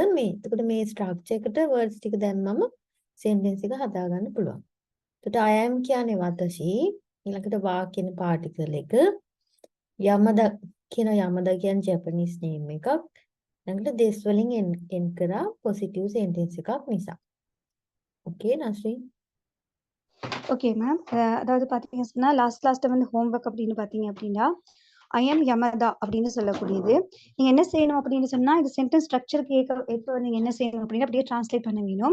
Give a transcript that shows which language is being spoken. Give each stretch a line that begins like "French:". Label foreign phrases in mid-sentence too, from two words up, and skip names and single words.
Sinhala: එතකොට මේ ස්ට්‍රක්චර් එකට words ටික දැම්මම sentence එක හදාගන්න පුළුවන්. එතකොට
English: I am
Sinhala: කියන්නේ වතසි. ඊළඟට වා කියන පාටිකල් එක. යමද කියන යමද කියන්නේ
English: Japanese name
Sinhala: එකක්. ඊළඟට this වලින් end කරා
English: positive sentence
Sinhala: එකක් නිසා.
Tamil: ஓகே நஸ்ரீ.
English: Okay ma'am.
Tamil: அதாவது பார்த்தீங்கன்னா சொன்னா லாஸ்ட் வந்து ஹோம்ஒர்க் அப்படின்னு பார்த்தீங்க அப்படின்னா
English: I am Yamada
Tamil: அப்படின்னு சொல்லக்கூடியது. நீங்க என்ன செய்யணும் அப்படின்னு சொன்னா இது
English: sentence structureக்கு
Tamil: ஏற்ப நீங்க என்ன செய்யணும் அப்படின்னா அப்படியே டிரான்ஸ்லேட் பண்ண வேணும்.